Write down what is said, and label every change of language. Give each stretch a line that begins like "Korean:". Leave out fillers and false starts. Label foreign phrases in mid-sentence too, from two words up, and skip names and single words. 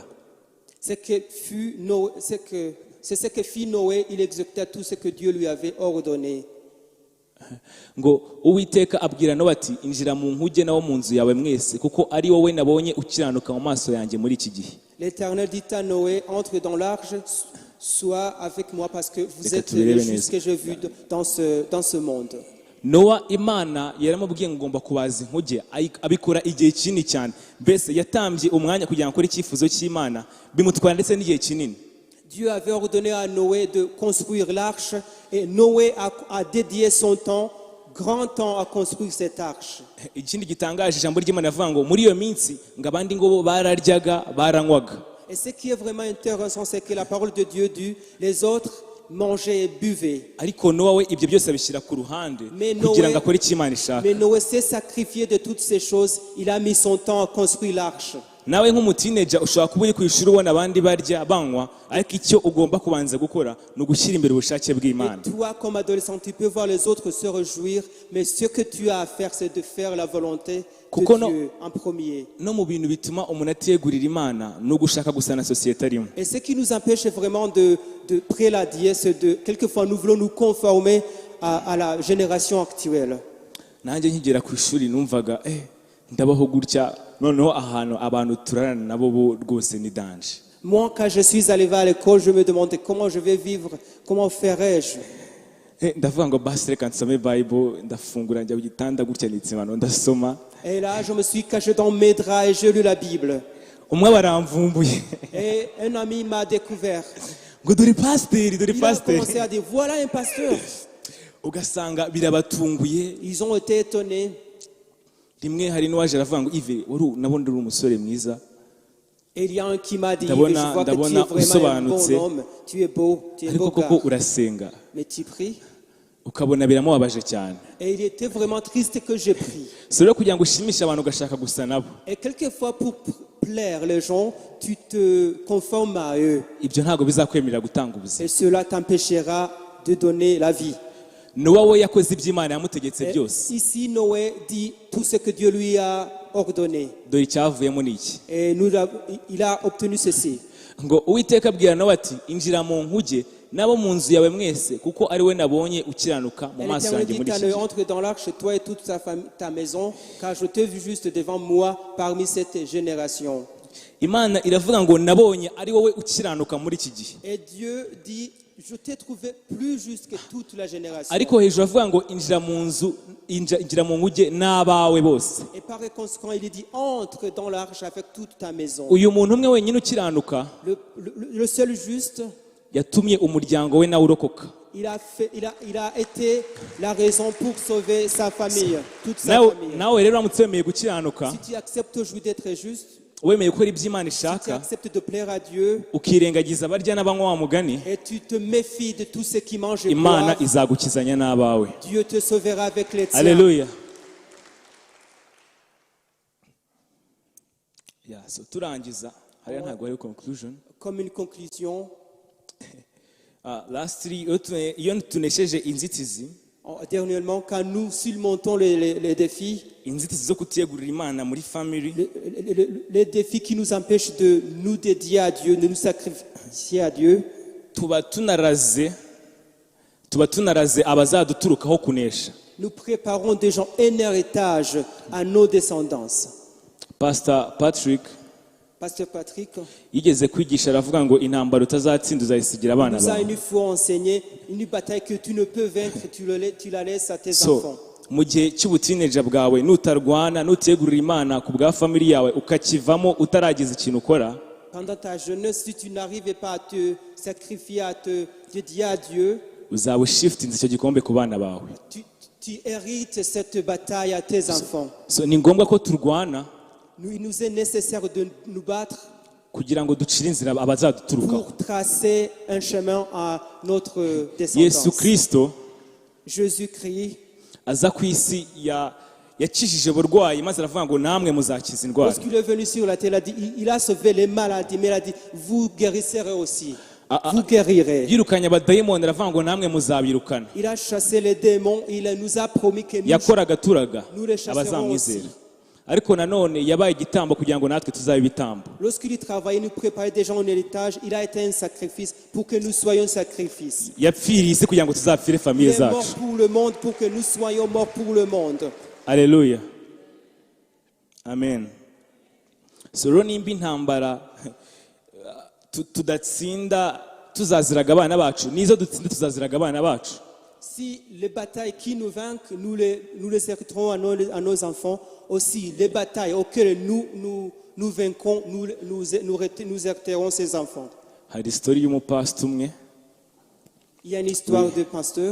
French: C'est ce que fit Noé, il exécuta tout ce que Dieu lui avait ordonné.
Kinyarwanda: ngo uwiteka abwira Nowa ati injira mu nkuge nawo mu nzu yawe mwese kuko ari wowe nabonye ukiranuka mu maso yanjye muri iki gihe.
French: L'Éternel dit à Noé, entre dans l'arche, sois avec moi parce que vous
Kinyarwanda: Reka
French: êtes
Kinyarwanda: tubirebe
French: les
Kinyarwanda: neza.
French: justes que j'ai vus dans ce monde.
Kinyarwanda: Nowa Imana yaramubwiye ngo ngomba kubaza inkuge, abikora igihe kinini cyane, mbese yatambye umwanya kugira ngo akore icyifuzo cy'Imana, bimutwara ndetse n'igihe kinini.
French: Dieu avait ordonné à Noé de construire l'arche et Noé a dédié son temps, grand temps à construire cette arche.
Kinyarwanda: Ikindi gitangaje ijambo ry'Imana rivuga ngo muri iyo minsi ngo abandi ngo bararyaga baranywaga.
French: Et ce qui est vraiment intéressant, c'est que la parole de Dieu dit, les autres mangeaient et buvaient.
Kinyarwanda: Ariko Nowa we ibyo byose abishyira ku ruhande
French: Mais
Kinyarwanda: kugira ngo akore icyo Imana ishaka.
French: Mais Noé s'est sacrifié de toutes ces choses. Il a mis son temps à construire l'arche.
Kinyarwanda: Nawe nk'umutineja ushobora kuba uri ku ishuri ubona abandi barya banywa, ariko icyo ugomba kubanza gukora ni ugushyira imbere ubushake bw'Imana.
French: Et toi, comme adolescent, tu peux voir les autres se réjouir, mais ce que tu as à faire, c'est de faire la volonté de Dieu en premier.
Kinyarwanda: No mu bintu bituma umuntu atiyegurira Imana ni ugushaka gusa na sosiyete arimo.
French: Et ce qui nous empêche vraiment de préladier, c'est de, quelquefois, nous voulons nous conformer à la génération actuelle.
Kinyarwanda: Nanjye nkigera ku ishuri numvaga ndabaho gutya, noneho ahantu abantu turarana nabo bo rwose ni danje.
French: Moi, quand je suis arrivé à l'école, je me demandais comment je vais vivre, comment ferais-je.
Kinyarwanda: Ndavuga ngo basi reka nsome Bible, ndafungura njya ku gitanda gutya nitsimano ndasoma.
French: Et là, je me suis caché dans mes draps et j'ai lu la Bible.
Kinyarwanda: Umwe baramvumbuye.
French: Et un ami m'a découvert.
Kinyarwanda: Ngo dore pasiteri, dore
French: Il a
Kinyarwanda: pasiteri.
French: commencé à dire, voilà un pasteur.
Kinyarwanda: Ugasanga birabatunguye.
French: Ils ont été étonnés.
Kinyarwanda: Rimwe hari n'uwaje aravuga ngo Ive nabona uri umusore mwiza.
French: Et il y a un qui m'a dit, je
Kinyarwanda: Ndabona
French: vois que tu es vraiment un bon homme. Tu es beau, tu es
Kinyarwanda: Ariko
French: beau
Kinyarwanda: koko
French: gars.
Kinyarwanda: urasenga.
French: Mais tu pries.
Kinyarwanda: Ukabona biramubabaje cyane.
French: Et il était vraiment triste que j'ai pris.
Kinyarwanda: Si rero kugira ngo ushimishe abantu ugashaka gusa nabo.
French: Et quelquefois, pour plaire les gens, tu te conformes à eux.
Kinyarwanda: Ibyo ntabwo bizakwemerera gutanga ubuzima.
French: Et cela t'empêchera de donner la vie.
Kinyarwanda: Nowa we yakoze iby'Imana yamutegetse
French: Et
Kinyarwanda: byose.
French: ici, Noé dit tout ce que Dieu lui a ordonné.
Kinyarwanda: Dore icyavuyemo ni iki.
French: Et il a obtenu ceci.
Kinyarwanda: Ngo Uwiteka abwira Nowa ati injira mu nkuge nabo mu nzu yawe mwese kuko ari we nabonye ukiranuka mu
French: Et
Kinyarwanda: maso
French: l'Éternel
Kinyarwanda: yanjye
French: dit
Kinyarwanda: muri
French: à
Kinyarwanda: iki
French: Noé,
Kinyarwanda: gihe.
French: entre dans l'arche, toi et toute ta maison, car je t'ai vu juste devant moi parmi cette génération.
Kinyarwanda: Imana iravuga ngo nabonye ari wowe ukiranuka muri iki gihe.
French: Et Dieu dit, je t'ai trouvé plus juste que toute la génération.
Kinyarwanda: Ariko hejuru avuga ngo injira mu nzu, injira mu nkuge n'abawe bose.
French: Et par conséquent, il dit, entre dans l'arche avec toute ta maison.
Kinyarwanda: Uyu muntu umwe wenyine ukiranuka
French: Le seul juste,
Kinyarwanda: yatumye umuryango we nawe urokoka.
French: il a été la raison pour sauver sa famille, toute sa famille.
Kinyarwanda: Nawe rero uramutse wemeye gukiranuka,
French: Si tu acceptes aujourd'hui d'être juste,
Kinyarwanda: wemeye gukora ibyo Imana
French: tu
Kinyarwanda: ishaka,
French: acceptes de plaire à Dieu,
Kinyarwanda: ukirengagiza abarya n'abanywa wa mugani,
French: et tu te méfies de tout ce qui mange et
Kinyarwanda: Imana
French: boit,
Kinyarwanda: izagukizanya n'abawe.
French: Dieu te sauvera avec les tiens.
Kinyarwanda: Haleluya. So turangiza hariya ntabwo ari conclusion.
French: Comme une conclusion,
Kinyarwanda: Lastly iyo tunesheje inzitizi,
French: dernièrement, quand nous surmontons les défis,
Kinyarwanda: inzitizi zo kutiyegurira Imana muri family,
French: les défis qui nous empêchent de nous dédier à Dieu, de nous sacrifier à Dieu,
Kinyarwanda: tuba tunaraze abazaduturukaho kunesha.
French: nous préparons déjà un héritage à nos descendants.
Kinyarwanda: Pastor Patrick yigeze kwigisha aravuga ngo intambara utazatsinda uzayisigira abana
French: Nous a
Kinyarwanda: bawe.
French: une fois enseigné une bataille que tu ne peux vaincre, tu la laisses à tes
Kinyarwanda: So
French: enfants.
Kinyarwanda: mu gihe cy'ubutineja bwawe nutarwana nutiyegurira Imana ku bwa family yawe ukakivamo utaragize ikintu ukora,
French: Pendant ta jeunesse, si tu n'arrivais pas à te sacrifier, à te dédier à Dieu,
Kinyarwanda: uzaba ushiftinze icyo gikombe ku bana bawe.
French: tu hérites cette bataille à tes enfants.
Kinyarwanda: So ni ngombwa ko turwana
French: Il nous est nécessaire de nous battre
Kinyarwanda: kugira ngo ducire inzira abazaduturukaho.
French: pour tracer un chemin à notre
Kinyarwanda: Yesu
French: descendance.
Kinyarwanda: Kristo
French: Jésus-Christ,
Kinyarwanda: aza ku isi yakijije uburwayi maze aravuga ngo namwe muzakiza indwara.
French: lorsqu'il est venu sur la terre, il a sauvé les maladies, mais il a dit, vous guérisserez aussi. Vous guérirez.
Kinyarwanda: Yirukanye abadayimoni aravuga ngo namwe muzabirukana.
French: Il a chassé les démons, il nous a promis que
Kinyarwanda: Yakoraga turaga
French: nous les chasserons aussi.
Kinyarwanda: abazamwizera. ariko nanone yabaye igitambo kugira ngo natwe tuzabe ibitambo.
French: Lorsqu'il travaillait, nous préparait déjà un héritage, il a été un sacrifice pour que nous soyons un sacrifice.
Kinyarwanda: Yapfiriye isi kugira ngo tuzapfire
French: Il
Kinyarwanda: famiye
French: est mort
Kinyarwanda: zacu.
French: pour le monde, pour que nous soyons morts pour le monde.
Kinyarwanda: Haleluya. Amen. So rero nimba intambara tudatsinda tuzaziraga abana bacu, nizo dutsinda tuzaziraga abana bacu.
French: Si les batailles qui nous vainquent, nous les hériterons à nos enfants. Aussi, les batailles auxquelles nous vaincrons, nous hériterons ces enfants.
Kinyarwanda: Hari story y'umupastor umwe,
French: Il y a une histoire de pasteur.